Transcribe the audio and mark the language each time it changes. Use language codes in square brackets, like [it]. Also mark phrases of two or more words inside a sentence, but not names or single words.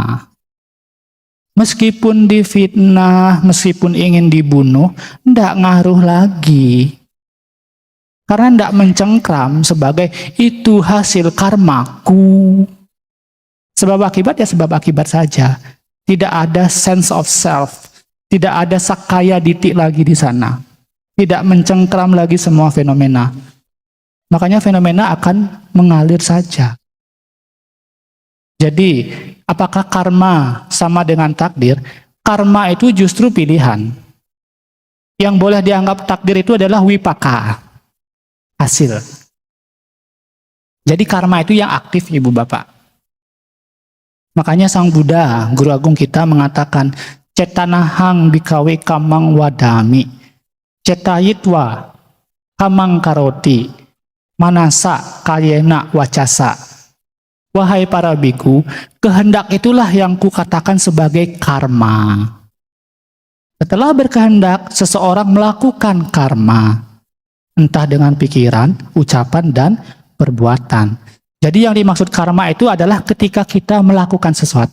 [id] Meskipun difitnah, meskipun ingin dibunuh, ndak ngaruh lagi. Karena ndak mencengkram sebagai itu hasil karmaku. Sebab akibat ya sebab akibat saja. Tidak ada [en] sense of self. [id] Tidak ada [pi] sakaya ditti [id] lagi di sana. Tidak mencengkram lagi semua fenomena. Makanya fenomena akan mengalir saja. Jadi, apakah karma sama dengan takdir? Karma itu justru pilihan. Yang boleh dianggap takdir itu adalah wipaka, hasil. Jadi karma itu yang aktif, Ibu Bapak. Makanya Sang Buddha, Guru Agung kita mengatakan, [pi] cetanahang bikawe kamang wadami, cetayitwa kamang karoti, manasa kayena wacasa. [id] Wahai para biku, kehendak itulah yang kukatakan sebagai karma. Setelah berkehendak, seseorang melakukan karma. Entah dengan pikiran, ucapan, dan perbuatan. Jadi yang dimaksud karma itu adalah ketika kita melakukan sesuatu.